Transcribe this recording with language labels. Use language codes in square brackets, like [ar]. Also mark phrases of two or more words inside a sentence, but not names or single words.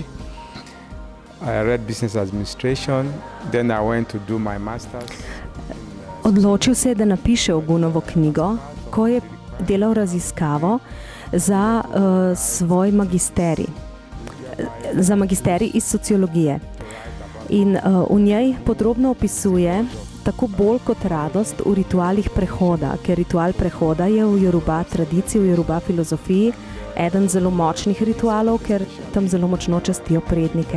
[en] I read business administration, then I went to do my master's. [sl] Odločil se je, da napiše Ogunovo knjigo, ko je delal raziskavo za svoj magisterij. Za magisterij iz sociologije. In v njej podrobno opisuje tako bolj kot radost v ritualih prehoda, ker ritual prehoda je v Yoruba tradiciji, v Yoruba filozofiji eden zelo močnih ritualov, ker tam zelo močno častijo prednike.